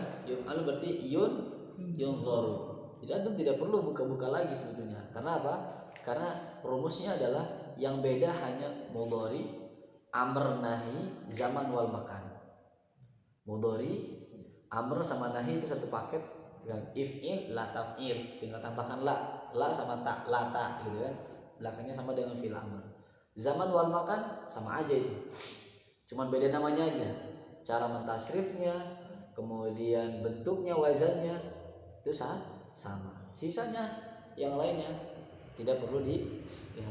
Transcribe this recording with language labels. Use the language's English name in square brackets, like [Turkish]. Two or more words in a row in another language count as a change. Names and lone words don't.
[Indonesian] Yuf'alu berarti yunzaru. Jadi antum tidak perlu buka-buka lagi sebetulnya. Karena apa? Karena rumusnya adalah yang beda hanya mudhari, amr, nahi, [Arabic] زمان والمكان. [Indonesian] Mudhari, amr sama nahi itu satu paket dengan [Arabic] افعل، لا تفعل, [Indonesian] tinggal tambahkan la sama ta, la ta gitu kan. Belakangnya sama dengan [Arabic] فعل أمر. زمان والمكان [Indonesian] sama aja itu. Cuman beda namanya aja. Cara mentasrifnya, kemudian bentuknya, wazannya itu sama. Sisanya yang lainnya tidak perlu dilihat.